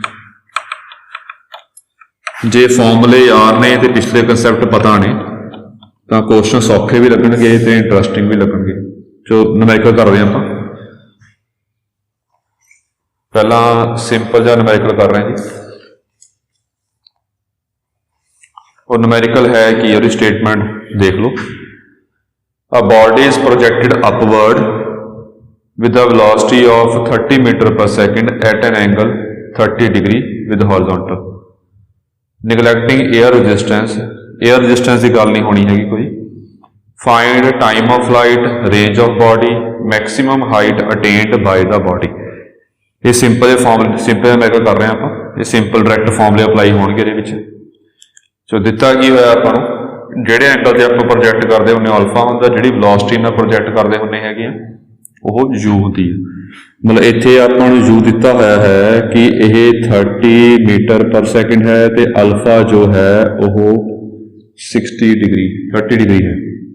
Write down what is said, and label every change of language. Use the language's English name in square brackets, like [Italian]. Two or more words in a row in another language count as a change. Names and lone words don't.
[Punjabi] ਜੇ ਫਾਰਮੂਲੇ ਯਾਦ ਨੇ ਤੇ ਪਿਛਲੇ ਕਨਸੈਪਟ ਪਤਾ ਨੇ ਤਾਂ ਕੁਐਸਚਨ ਸੌਖੇ ਵੀ ਲੱਗਣਗੇ ਤੇ ਇੰਟਰਸਟਿੰਗ ਵੀ ਲੱਗਣਗੇ। ਜੋ ਨੁਮੈਰੀਕਲ ਕਰਦੇ ਹਾਂ ਆਪਾਂ, ਪਹਿਲਾਂ ਸਿੰਪਲ ਜਿਹਾ ਨੁਮੈਰੀਕਲ ਕਰ ਰਹੇ ਹਾਂ ਜੀ। ਉਹ ਨੁਮੈਰੀਕਲ ਹੈ ਕਿ ਉਹਦੀ ਸਟੇਟਮੈਂਟ ਦੇਖ ਲਓ। [English] A body is projected upward with a velocity of 30 meter per second at an angle 30 degree with horizontal, neglecting air resistance। air resistance [Punjabi] ਦੀ ਗੱਲ ਨਹੀਂ ਹੋਣੀ ਹੈਗੀ ਕੋਈ। [English] Find time of flight, range of body, maximum height attained by the body। [Punjabi] ਇਹ ਸਿੰਪਲ ਜਿਹੇ ਫਾਰਮੂਲੇ, [English] simple numerical [Punjabi] ਕਰ ਰਹੇ ਹਾਂ ਆਪਾਂ। ਇਹ [English] simple direct [Punjabi] ਫਾਰਮੂਲੇ ਅਪਲਾਈ ਹੋਣਗੇ ਇਹਦੇ ਵਿੱਚ। ਸੋ ਦਿੱਤਾ ਕੀ ਹੋਇਆ ਆਪਾਂ ਨੂੰ, ਜਿਹੜੇ ਐਂਗਲ ਤੇ ਆਪਾਂ ਪ੍ਰੋਜੈਕਟ ਕਰਦੇ ਹੁੰਦੇ ਅਲਫਾ ਹੁੰਦਾ, ਜਿਹੜੀ ਵੈਲੋਸਿਟੀ ਨਾਲ ਪ੍ਰੋਜੈਕਟ ਕਰਦੇ ਹੁੰਦੇ ਹੈਗੇ ਆ ਉਹ u ਹੁੰਦੀ ਹੈ। ਮਤਲਬ ਇੱਥੇ ਆਪਾਂ ਨੂੰ u ਦਿੱਤਾ ਹੋਇਆ ਹੈ ਕਿ ਇਹ 30 [English] meter per second [Punjabi] ਹੈ ਤੇ ਅਲਫਾ ਜੋ ਹੈ ਉਹ 30 ਡਿਗਰੀ ਹੈ।